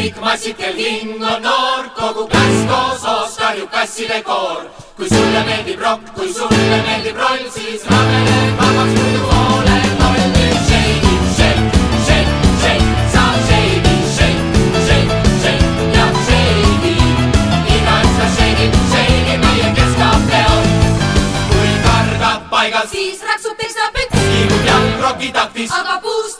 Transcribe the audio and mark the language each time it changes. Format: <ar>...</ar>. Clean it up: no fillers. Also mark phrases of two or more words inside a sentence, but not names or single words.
<et>massikel hing on noor, kogu klass koos hoos karjub kasside koor. kui sulle meeldib rokk, kui sulle meeldib roll, siis rabele vabaks muidu ole loll. nüüd</et> <en>shake, shake, shake, shake,</en> <et>sa shake'i,</et> <en>shake, shake, shake</en> <et>ja shake'i. igaüks ta shake'ib, shake'ib meie keskapeol. kui kargab paigal, siis raksub teist apet, liigub jalg roki taktis, aga</et>